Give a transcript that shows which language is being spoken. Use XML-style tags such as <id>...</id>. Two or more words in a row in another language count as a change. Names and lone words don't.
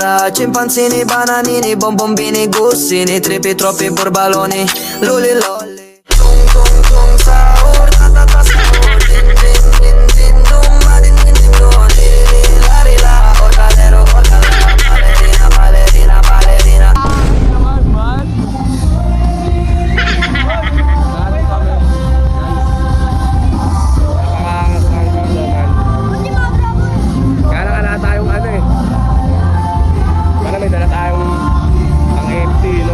<tl>Scimpanzini, bananini, bombombini, gussini, tripi, troppi borbaloni, luli lolli. Tung tung tung sahur, ta ta ta sahur, din din din din dum, ma din din din dum, di di la ri la, orcalero, orcalera, ballerina, ballerina, ballerina. Kaya tayong ano eh. Para may dala tayong ang empty, no?</tl>